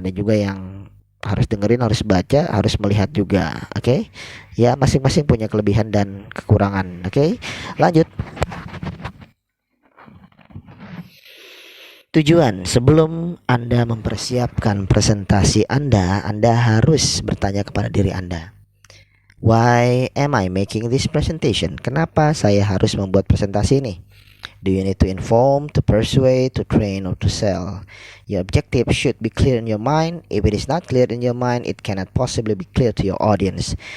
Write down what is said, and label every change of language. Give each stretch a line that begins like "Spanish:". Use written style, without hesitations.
Indonesian: Ada juga yang harus dengerin, harus baca, harus melihat juga. Oke. Ya, masing-masing punya kelebihan dan kekurangan. Oke. Lanjut. Tujuan sebelum Anda mempersiapkan presentasi Anda harus bertanya kepada diri Anda.
English: Why am I making this presentation?
Indonesian: Kenapa saya harus membuat presentasi ini?
English: Do you need to inform, to persuade, to train, or to sell? Your objective should be clear in your mind. If it is not clear in your mind, it cannot possibly be clear to your audience.